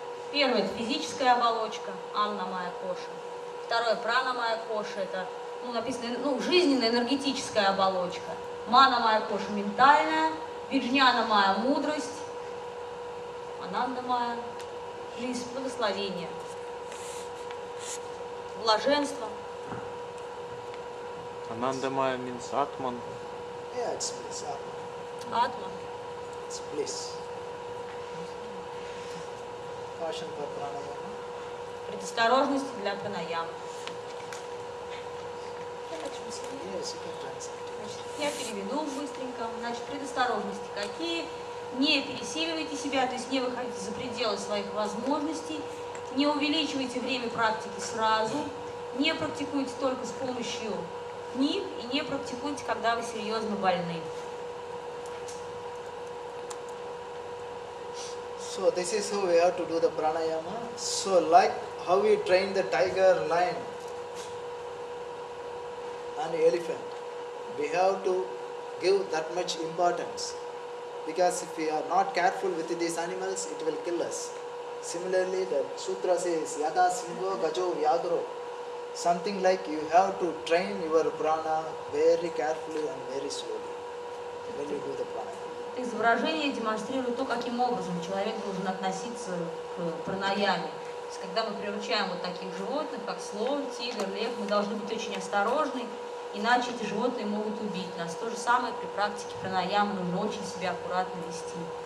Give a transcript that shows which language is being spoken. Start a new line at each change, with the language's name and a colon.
Russian: Первое — это физическая оболочка, аннамая коша. Второе — пранамая коша, это написано, жизненная энергетическая оболочка. Манамая коша — ментальная, виджнянамая — мудрость, анандамая — жизнь, благословение, блаженство.
English: Anandamaya means Atman. Yeah, it's bliss.
Russian: Атма.
English: It's bliss. Caution for pranayama.
Russian: Предосторожность для пранаямы.
English: Yes, you can translate.
Russian: Я переведу быстренько. Значит, предосторожности какие? Не пересиливайте себя, то есть не выходите за пределы своих возможностей, не увеличивайте время практики сразу, не практикуйте только с помощью книг и не практикуйте, когда вы серьезно больны.
English: So this is how we have to do the pranayama. So like how we train the tiger, lion and elephant, we have to give that much importance. Because if we are not careful with these animals, it will kill us. Similarly, the sutra says, Yada Singho Gajo Vyagro. Something like you have to train your prana very carefully and very slowly when you do the pranayama.
Russian: Изображение демонстрирует то, каким образом человек должен относиться к пранаяме. То есть, когда мы приручаем вот таких животных, как слон, тигр, лев, мы должны быть очень осторожны, иначе эти животные могут убить нас. То же самое при практике пранаямы, нужно очень себя аккуратно вести.